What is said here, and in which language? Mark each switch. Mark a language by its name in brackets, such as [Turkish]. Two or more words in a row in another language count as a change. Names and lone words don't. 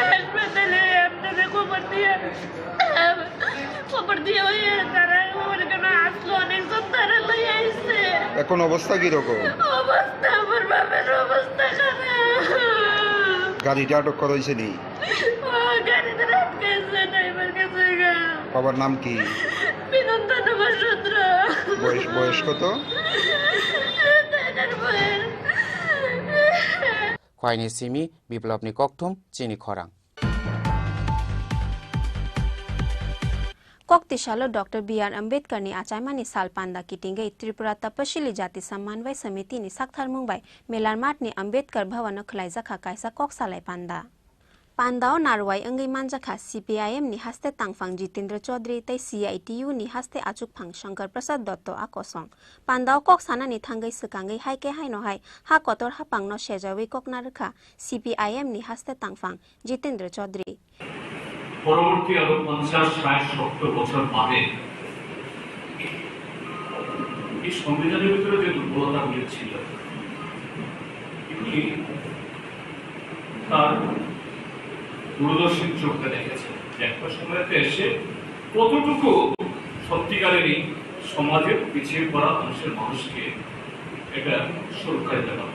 [Bangla] এখন অবস্থা কিরকম? গাড়িটা আটক করা হয়েছে নি? বাবার নাম কি? বয়স কত? [Kok Borok] Khwaini Simi, Biplopni Kokthum, Chini Khorang. Kokti Shalo Dr. B.R. Ambedkar ni Achaimani Salpanda Kitingai Tripura Tapashili Jati Sammanvai Samiti ni Sakthar Mumbai Melarmat ni Ambedkar Bhavan Khlaijaka Kaisa Koksalai Panda. Pandao Narwai Angai Manjaka CPIM ni haste Tangfang Jitendra Chaudhary tai CITU ni haste Achuk Phang Shankar Prasad Dotto Akosong. Pandao Koksana ni Thangai Sukangai Haike Haino Hai Ha Kotor Hapang no Shejawi Koknarka CPIM ni haste Tangfang Jitendra Chaudhary. [Bangla] পরবর্তী আরো 50-60-70 বছর বাদে এই সংবিধানের ভিতরে যে দুর্বলতাগুলি ছিল এগুলি তার দূরদর্শী চোখে দেখেছে একটা সময়তে এসে কতটুকু সত্যিকারেরই সমাজের পিছিয়ে পড়া অংশের মানুষকে এটা সুরক্ষা দিতে পারে।